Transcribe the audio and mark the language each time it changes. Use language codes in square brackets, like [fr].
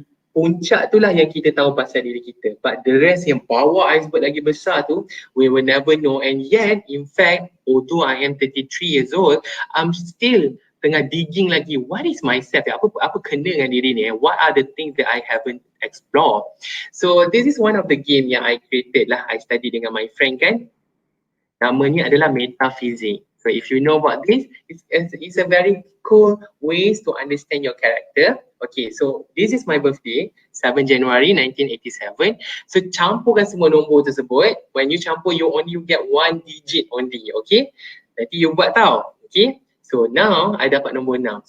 [ms] Puncak tu lah yang kita tahu pasal diri kita. [en] But the rest yang bawah iceberg lagi besar tu, we will never know. And yet, in fact, although I am 33 years old, I'm still [ms] tengah [en] digging lagi, what is myself? [ms] Apa kena dengan diri ni? [en] What are the things that I haven't explored? So this is one of the game yang I created lah. I study [ms] dengan [en] my friend [ms] kan. Namanya adalah metaphysics. [en] So if you know about this, it's a very cool ways to understand your character. Okay, so this is my birthday, 7 January 1987. [ms] So campurkan semua nombor tersebut. [en] When you campur, you only get one digit only, okay? [ms] Nanti you buat tau, [en] okay? So now I [ms] dapat nombor 6.